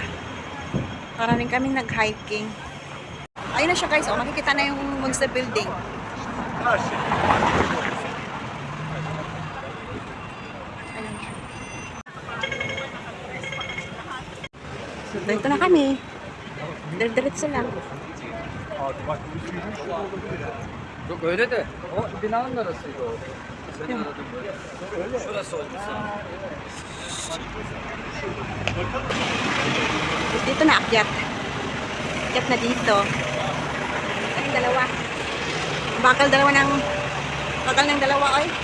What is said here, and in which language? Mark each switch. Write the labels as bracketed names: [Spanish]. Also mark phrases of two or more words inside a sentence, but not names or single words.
[Filipino] Para rin kami nag-hiking. Ayun na siya guys, oh, makikita na yung Monster Building. So, dito na kami. Diretso lang. [Korean] 왜 이래 돼? 이게 나온 줄 알았어 이거. [Filipino] Dito na akyat. Akyat na dito. Ay, dalawa. Bakal ng dalawa, oy.